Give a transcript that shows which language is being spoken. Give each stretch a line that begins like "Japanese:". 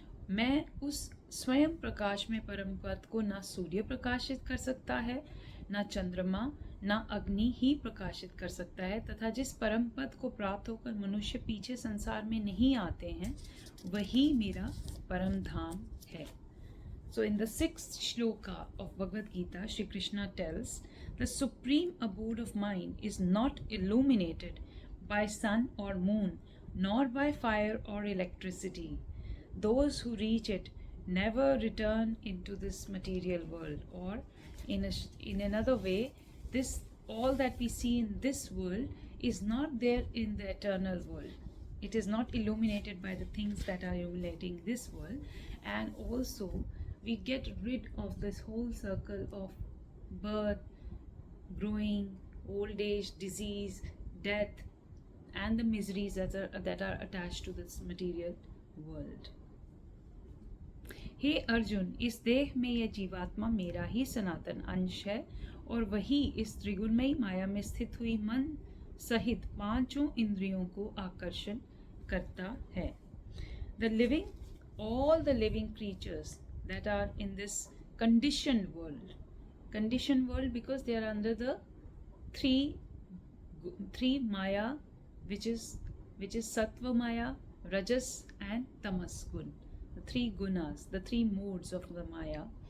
Hindi: मैं उस स्वयं प्रकाश में परम पद को ना सूर्य प्रकाशित कर सकता है, ना चंद्रमा, न अग्नि ही प्रकाशित कर सकता है, तथा जिस परम पद को प्राप्त होकर मनुष्य पीछे संसार में नहीं आते हैं, वही मेरा परम धाम है.
English: So in the 6th shloka of Bhagavad Gita, Shri Krishna tells, the supreme abode of mind is not illuminated by sun or moon, nor by fire or electricity. Those who reach it never return into this material world. Or in another way, this all that we see in this world is not there in the eternal world. It is not illuminated by the things that are illuminating this world, and also we get rid of this whole circle of birth, growing, old age, disease, death, and the miseries that are attached to this material world.
Hindi: हे अर्जुन, इस देह में यह जीवात्मा मेरा ही सनातन अंश है और वही इस त्रिगुणमयी माया में स्थित हुई मन सहित पांचों इंद्रियों को आकर्षण करता है.
English: The living, all the living creatures that are in this conditioned world because they are under the three maya, which is sattva maya, rajas and tamas gun, the three gunas, the three modes of the maya.